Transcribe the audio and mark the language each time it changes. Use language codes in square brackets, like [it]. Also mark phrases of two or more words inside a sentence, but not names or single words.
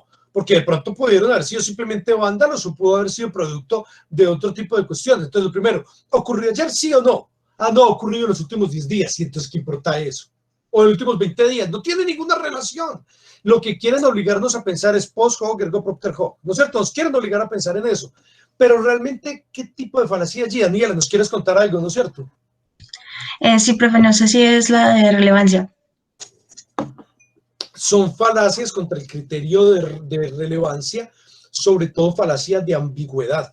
[es] Porque de pronto pudieron haber sido simplemente vándalos o pudo haber sido producto de otro tipo de cuestiones. Entonces, lo primero, ¿ocurrió ayer sí o no? Ah, no, ocurrió en los últimos 10 días. ¿Y entonces qué importa eso? O en los últimos 20 días. No tiene ninguna relación. Lo que quieren obligarnos a pensar es [la] post hoc, ergo propter hoc. [es] ¿No es cierto? Nos quieren obligar a pensar en eso. Pero realmente, ¿qué tipo de falacia allí? Daniela, ¿nos quieres contar algo? ¿No es cierto? Sí, profe, no sé si es la de relevancia. Son falacias contra el criterio de relevancia, sobre todo falacias de ambigüedad.